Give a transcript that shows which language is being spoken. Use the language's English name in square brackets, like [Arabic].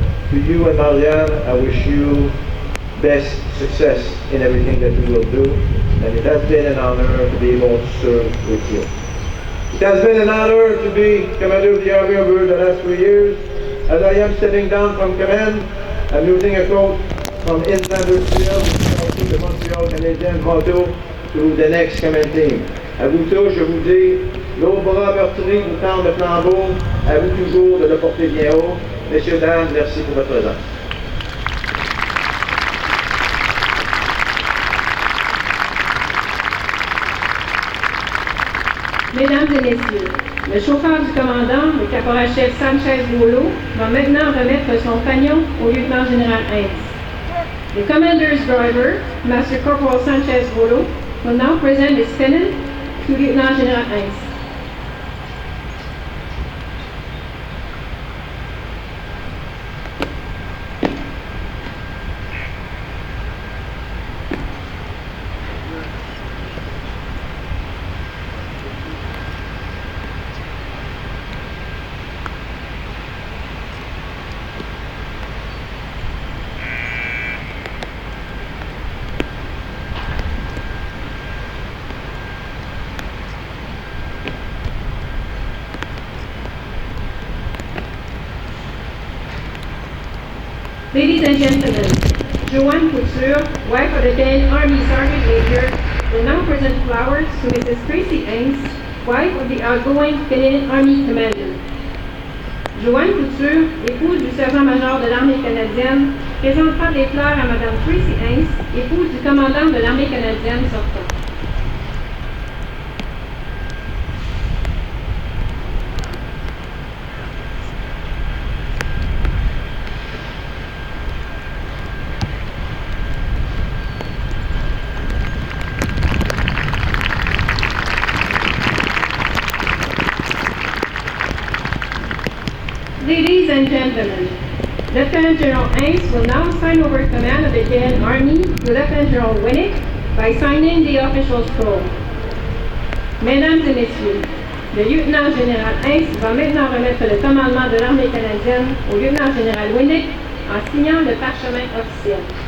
[English] To you and Marianne, I wish you best success in everything that you will do, and it has been an honor to be able to serve with you. It has been an honor to be Commander of the Army over the last 3 years. As I am stepping down from command, I'm using a quote from Insider's Field, the Montreal Canadiens motto, to the next command team. [French] À vous tous, je vous dis, l'eau bras meurtri vous tend le flambeau, à vous toujours de le porter bien haut. Messieurs, dames, merci pour votre présence. Mesdames et messieurs, le chauffeur du commandant, le caporal-chef Sanchez-Rouleau, va maintenant remettre son fanion au lieutenant-général Heinz. [English] The commander's driver, Master Corporal Sanchez-Rouleau, will now present his pennon to Lieutenant-General Heinz. Ladies and gentlemen, Joanne Couture, wife of the then Army Sergeant Major, will now present flowers to Mrs. Tracy Ames, wife of the outgoing Canadian Army Commander. [French] Joanne Couture, épouse du sergent-major de l'Armée canadienne, présentera des fleurs à Madame Tracy Ames, épouse du commandant de l'Armée canadienne sortant. [English] Ladies and gentlemen, Lieutenant General Ames will now sign over command of the Canadian Army to Lieutenant General Winnick by signing the official scroll. [French] Mesdames et Messieurs, le lieutenant général Ames va maintenant remettre le commandement de l'armée canadienne au lieutenant général Winnick en signant le parchemin officiel.